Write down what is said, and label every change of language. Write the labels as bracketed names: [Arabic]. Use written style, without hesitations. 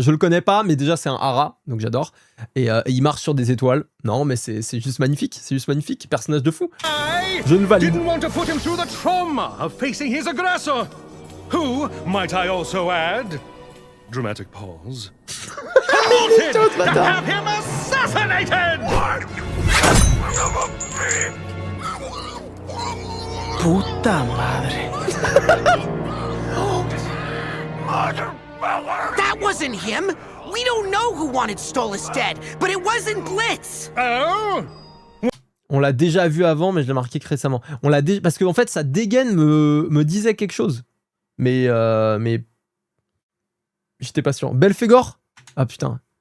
[French] Je le connais pas, mais déjà c'est un hara, donc j'adore. Et il marche sur des étoiles. Non, mais c'est juste magnifique. Personnage de fou. Je le valide. [English] Didn't want to put him through the trauma of facing his aggressor, who, might I also add, dramatic pause, wanted to have him assassinated! [Spanish] Puta madre. [English] That wasn't him. We don't know who wanted Stolas dead, but it wasn't Blitz. Oh? [French] On l'a déjà vu avant, mais je l'ai marqué que récemment. Parce que en fait, sa dégaine me disait quelque chose. Mais j'étais pas sûr. Belphégor ? Ah putain.